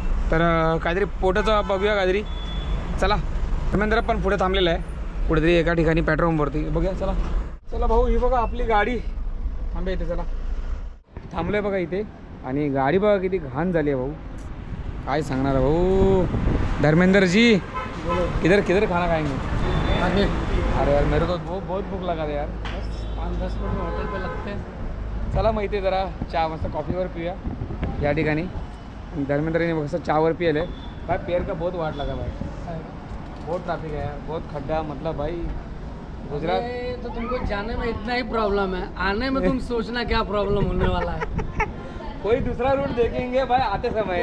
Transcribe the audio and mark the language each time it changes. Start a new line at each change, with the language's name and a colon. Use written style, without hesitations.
Marathi: तर काहीतरी पोटाचं बघूया काहीतरी. चला धर्मेंद्र पण पुढे थांबलेला आहे कुठेतरी एका ठिकाणी पेट्रोल पंपवरती. बघूया चला. चला भाऊ ही बघा आपली गाडी थांबे इथे. चला थांबलोय बघा इथे आणि गाडी बघा किती घाण झाली आहे भाऊ. काय सांगणार भाऊ.
Hindi: धर्मेंद्र जी किधर किधर खाना खाएंगे? अरे यार मेरे को बहुत भूख लगा था यार. 5-10 मिनट में होटल पे लगते हैं.
Marathi: चला मग इथे जरा चहा मस्त कॉफीवर पिऊया या ठिकाणी. धर्मेंद्रने मस्त चहावर पिले.
Hindi: भाई पैर का बहुत वाट लगा भाई. बहुत ट्रैफिक है यार, बहुत खड्डा. मतलब भाई गुजरात तो तुमको जाने में इतना ही प्रॉब्लम है, आने में तुम सोचना क्या प्रॉब्लम होने वाला है. कोई दूसरा रूट देखेंगे भाई आते समय.